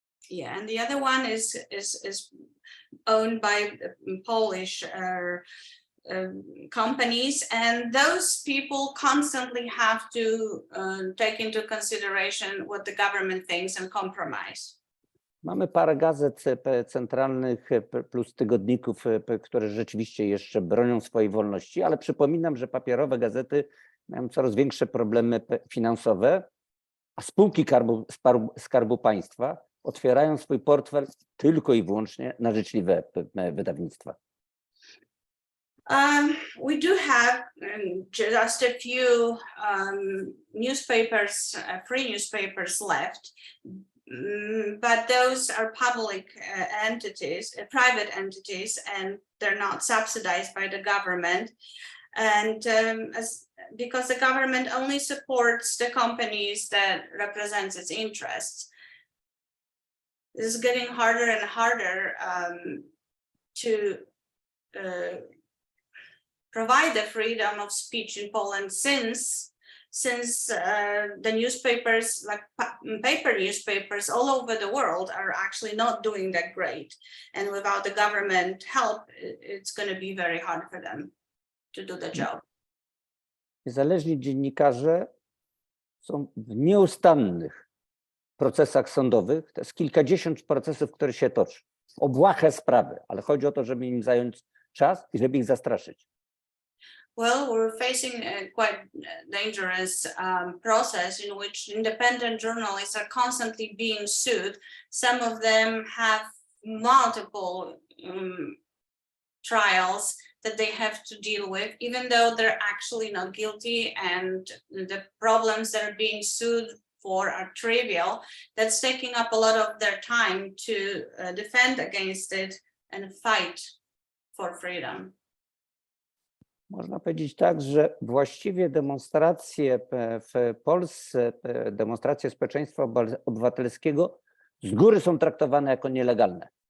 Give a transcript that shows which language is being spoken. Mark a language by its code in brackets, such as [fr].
[en] Yeah, and the other one is owned by Polish companies, and those people constantly have to take into consideration what the government thinks and compromise. [pl] Mamy parę gazet centralnych plus tygodników, które rzeczywiście jeszcze bronią swojej wolności, ale przypominam, że papierowe gazety mają coraz większe problemy finansowe, a spółki Skarbu Państwa otwierają swój portfel tylko i wyłącznie na życzliwe wydawnictwa. [en] We do have just a few newspapers, free newspapers left, but those are public entities, private entities, and they're not subsidized by the government. And because the government only supports the companies that represents its interests. This is getting harder and harder to provide the freedom of speech in Poland since the newspapers, like paper newspapers all over the world, are actually not doing that great. And without the government help, it's going to be very hard for them to do the job. [pl] Niezależni dziennikarze są w nieustannych procesach sądowych. To jest kilkadziesiąt procesów, które się toczą. Obłahe sprawy, ale chodzi o to, żeby im zająć czas i żeby ich zastraszyć. [en] Well, we're facing a quite dangerous process in which independent journalists are constantly being sued. Some of them have multiple trials that they have to deal with, even though they're actually not guilty, and the problems that are being sued for are trivial. That's taking up a lot of their time to defend against it and fight for freedom. [pl] Można powiedzieć tak, że właściwie demonstracje w Polsce, demonstracje społeczeństwa obywatelskiego z góry są traktowane jako nielegalne.